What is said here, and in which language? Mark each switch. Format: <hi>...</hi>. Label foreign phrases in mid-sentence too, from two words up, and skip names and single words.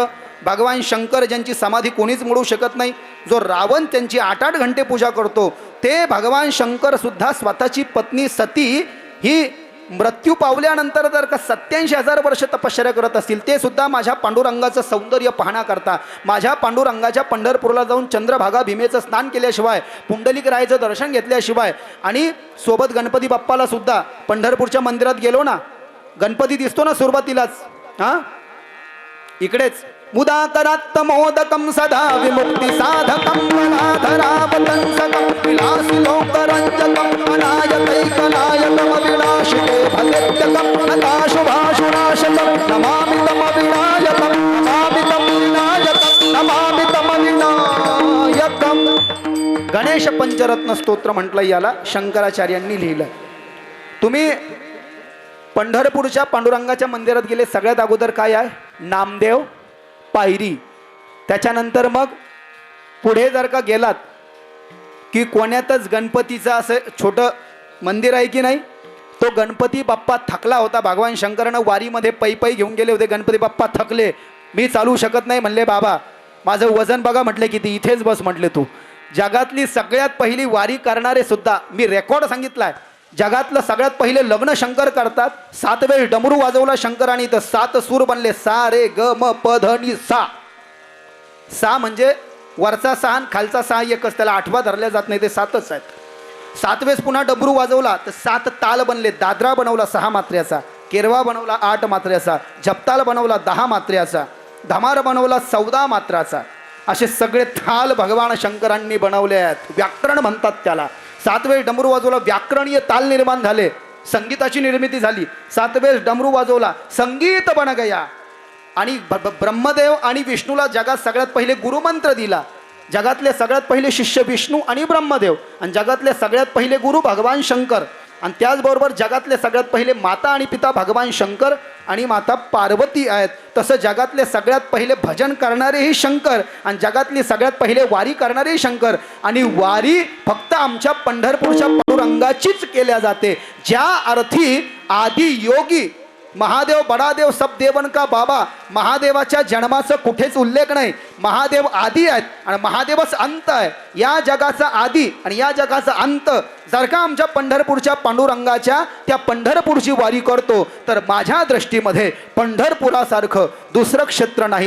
<mr>भगवान शंकर ज्यांची समाधी कोणीच मोडू शकत नाही, जो रावण त्यांची 8-8 घंटे पूजा करतो, ते भगवान शंकर सुद्धा स्वतःची पत्नी सती ही मृत्यू पावल्यानंतर जर का 87,000 वर्ष तपश्चर्या करत असतील, ते सुद्धा माझ्या पांडुरंगाचं सौंदर्य पाहण्याकरता माझ्या पांडुरंगाच्या पंढरपूरला जाऊन चंद्रभागा भीमेचं स्नान केल्याशिवाय, पुंडलिक रायाचं दर्शन घेतल्याशिवाय आणि सोबत गणपती बाप्पाला सुद्धा पंढरपूरच्या मंदिरात गेलो ना, गणपती दिसतो ना सुरुवातीलाच, हां</mr> <sa>इकडेच मुदाकरात्त मोदकं सदा विमुक्ती साधकं वनाधरावतंसकं विलासी लोकरंजकं अनायकैकनायकं अविनाशिते भगत्यकं नताशुभाशुनाशकं नमामि तं विनायकं नमामि तं विनायकं नमामि तं विनायकं.</sa> <mr>गणेश पंचरत्न स्तोत्र म्हटलं याला, शंकराचार्यांनी लिहिलं. तुम्ही पंढरपूरच्या पांडुरंगाच्या मंदिरात गेले, सगळ्यात अगोदर काय आहे? नामदेव पायरी. त्याच्यानंतर मग पुढे जर का गेलात की कोण्यातच गणपतीचं असं छोटं मंदिर आहे की नाही, तो गणपती बाप्पा थकला होता. भगवान शंकरानं वारीमध्ये पै घेऊन गेले होते. गणपती बाप्पा थकले, मी चालू शकत नाही म्हणले. बाबा माझं वजन बघा म्हटले किती, इथेच बस म्हटले तू. जगातली सगळ्यात पहिली वारी करणारे सुद्धा, मी रेकॉर्ड सांगितलाय, जगातलं सगळ्यात पहिले लग्न शंकर करतात. 7 वेळेस डमरू वाजवला शंकराने तर 7 सूर बनले. सा रे ग म प ध नि सा. सा म्हणजे वरचा 6 आणि खालचा 6 एकच, त्याला 8वा धरल्या जात नाही, ते 7च आहेत. 7 वेळेस पुन्हा डमरू वाजवला तर 7 ताल बनले. दादरा बनवला 6 मात्र्याचा, केरवा बनवला 8 मात्र्याचा, जपताल बनवला 10 मात्र्याचा, धमार बनवला 14 मात्राचा. असे सगळे थाल भगवान शंकरांनी बनवले आहेत. व्याकरण म्हणतात त्याला. 7 वेळेस डमरू वाजवला, व्याकरणीय ताल निर्माण झाले, संगीताची निर्मिती झाली. 7 वेळेस डमरू वाजवला,</mr> <hi>संगीत बन गया.</hi> <mr>आणि ब्रह्मदेव आणि विष्णूला जगात सगळ्यात पहिले गुरुमंत्र दिला. जगातले सगळ्यात पहिले शिष्य विष्णू आणि ब्रह्मदेव, आणि जगातले सगळ्यात पहिले गुरु भगवान शंकर. आणि त्याचबरोबर जगातले सगळ्यात पहिले माता आणि पिता भगवान शंकर आणि माता पार्वती आहेत. तसं जगातले सगळ्यात पहिले भजन करणारेही शंकर, आणि जगातली सगळ्यात पहिले वारी करणारेही शंकर. आणि वारी फक्त आमच्या पंढरपूरच्या पांडुरंगाचीच केल्या जाते. ज्या अर्थी आदि योगी महादेव बडादेव</mr> <hi>सब देवन का बाबा,</hi> <mr>महादेवाच्या जन्माचा कुठेच उल्लेख नाही. महादेव आदी आहेत आणि महादेवच अंत आहे. या जगाचा आदी आणि या जगाचा अंत जर का आमच्या पंढरपूरच्या पांडुरंगाच्या त्या पंढरपूरची वारी करतो तर माझ्या दृष्टीमध्ये पंढरपुरासारखं दुसरं क्षेत्र नाही.</mr>